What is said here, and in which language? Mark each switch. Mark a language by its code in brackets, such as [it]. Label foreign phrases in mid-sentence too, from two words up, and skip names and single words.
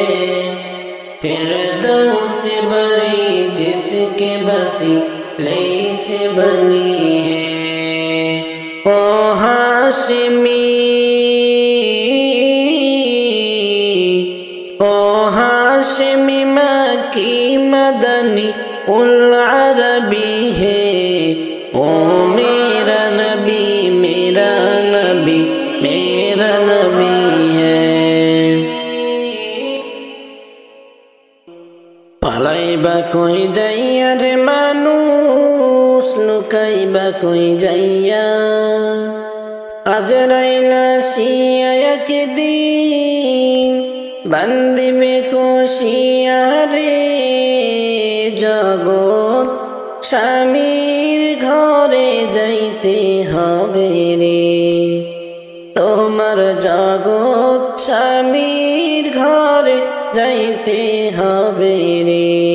[ur] فردوس بری جس کے بسی لے سے بنی ہے او ہاشمی او ہاشمی مکی مدنی العربی ہے او میرا نبی میرا نبی میرا نبی ہے [bn] পালাইবা কই যাইয়া রে মানুষ লুকাইবা কই যাইয়া আজরাইলা শিয়া একদিন বান্দিবে কষিয়া রে জগৎ স্বামীর ঘরে যাইতে হবে রে তোমার জগৎ স্বামীর ঘরে যাইতে হবে রে